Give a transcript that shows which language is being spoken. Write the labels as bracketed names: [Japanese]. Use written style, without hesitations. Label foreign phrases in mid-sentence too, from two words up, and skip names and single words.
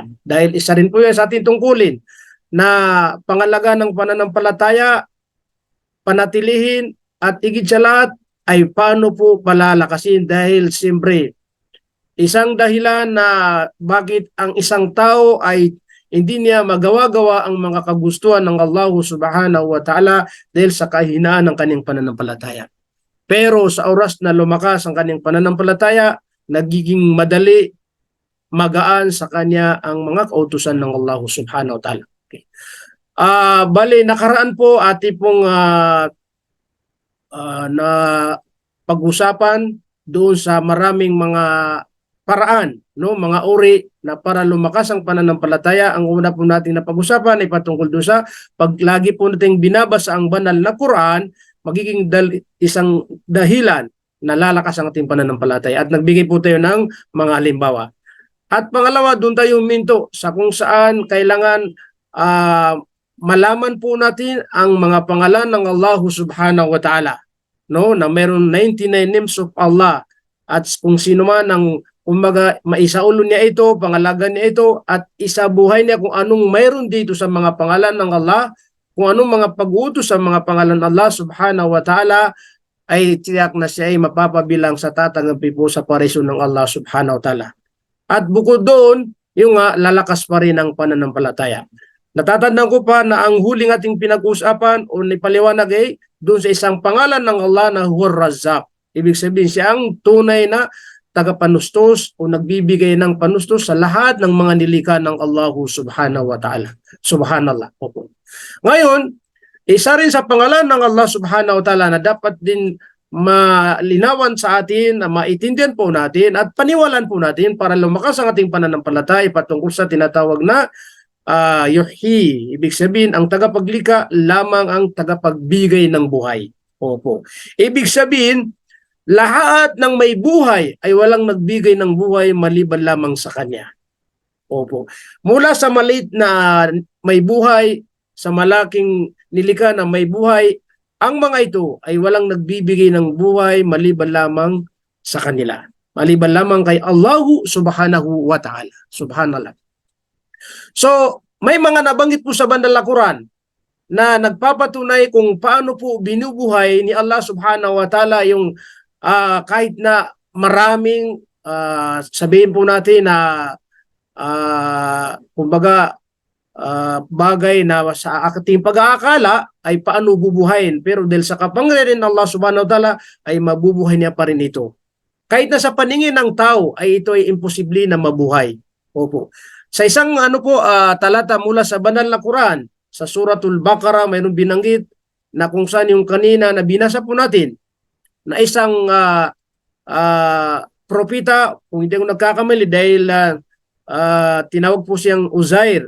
[Filipino] Dahil isa rin po yan sa ating tungkulin na pangalagaan ng pananampalataya, panatilihin at higit sa lahat ay paano po palalakasin dahil siyempre isang dahilan na bakit ang isang tao ay hindi niya magawa-gawa ang mga kagustuhan ng Allah [Arabic] سبحانه وتعالى [Filipino] dahil sa kahinaan ng kanyang pananampalataya. Pero sa oras na lumakas ang kanyang pananampalataya, nagiging madali, magaan sa kanya ang mga kautusan ng Allah [Arabic] سبحانه وتعالى. [Filipino] Okay. Bali, nakaraan po ating pong na pag-usapan doon sa maraming mga paraan, no, mga uri na para lumakas ang pananampalataya. Ang una po natin na pag-usapan ay patungkol doon sa pag lagi po nating binabasa ang banal na Quran, magiging isang dahilan na lalakas ang ating pananampalataya. At nagbigay po tayo ng mga halimbawa. At pangalawa, doon tayo minto sa kung saan kailangan malaman po natin ang mga pangalan ng Allah [Arabic] سبحانه وتعالى. [Filipino] No? Na mayroon 99 [English] names of Allah. [Filipino] At kung sino man ang kumbaga maisaulo niya ito, pangalagan niya ito, at isabuhay niya kung anong mayroon dito sa mga pangalan ng Allah, kung anong mga pag-uutos sa mga pangalan ng Allah [Arabic] سبحانه وتعالى, [Filipino] ay tiyak na siya ay mapapabilang sa tatanggapin po sa parisyon ng Allah [Arabic] سبحانه وتعالى. [Filipino] At bukod doon, yung lalakas pa rin ang pananampalataya. Natatandaan ko pa na ang huling ating pinag-usapan o nipaliwanag ay doon sa isang pangalan ng Allah na [Arabic] هو الرزاق. [Filipino] Ibig sabihin siya ang tunay na tagapanustos o nagbibigay ng panustos sa lahat ng mga nilikha ng Allah [Arabic] سبحانه وتعالى. [Filipino] Subhanallah. Opo. Ngayon, isa rin sa pangalan ng Allah [Arabic] سبحانه وتعالى [Filipino] na dapat din malinawan sa atin, na maitindihan po natin at paniwalaan po natin para lumakas ang ating pananampalataya patungkol sa tinatawag na yuhyi. Ibig sabihin, ang tagapaglikha lamang ang tagapagbigay ng buhay. Opo. Ibig sabihin, lahat ng may buhay ay walang nagbigay ng buhay maliban lamang sa Kanya. Opo. Mula sa maliit na may buhay, sa malaking nilikha na may buhay, ang mga ito ay walang nagbibigay ng buhay maliban lamang sa kanila. Maliban lamang kay [Arabic] الله سبحانه وتعالى. [Filipino] Subhanallah. So, may mga nabanggit po sa bandang Quran na nagpapatunay kung paano po binubuhay ni Allah [Arabic] سبحانه وتعالى [Filipino] yung kahit na maraming sabihin po natin na kumbaga bagay na sa ating pag-aakala ay paano bubuhayin, pero dahil sa kapangyarihan ng Allah [Arabic] سبحانه وتعالى [Filipino] ay mabubuhay niya pa rin ito. Kahit na sa paningin ng tao ay ito ay imposible na mabuhay. Opo. Sa isang talata mula sa banal na Quran, sa Suratul Baqarah, mayroong binanggit na kung saan yung kanina na binasa po natin na isang propeta, kung hindi ko nagkakamali dahil tinawag po siyang Uzair.